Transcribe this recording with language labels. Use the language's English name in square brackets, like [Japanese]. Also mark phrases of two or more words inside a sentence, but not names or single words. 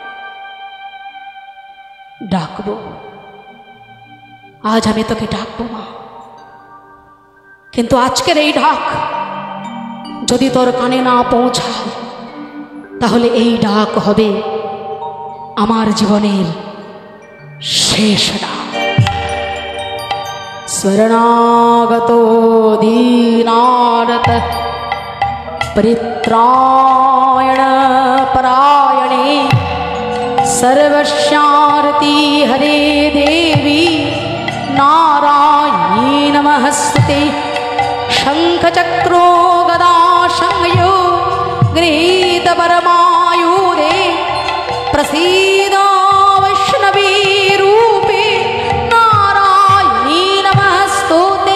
[Bangla] ডাকবো, আজ আমি তোকে ডাকবো মা, কিন্তু আজকের এই ডাক যদি তোর কানে না পৌঁছায়, তাহলে এই ডাক হবে আমার জীবনের শেষ ডাক। [Sanskrit] শরণাগত দীনারত পরিত্রায়ণ পরায়ণে सर्वस्यार्ति हरे देवी नारायणी नमस्ते। शंखचक्रो गदा संयो गृहीत परमायुधे प्रसीद वैष्णवी रूपे नारायणी नमस्तुते।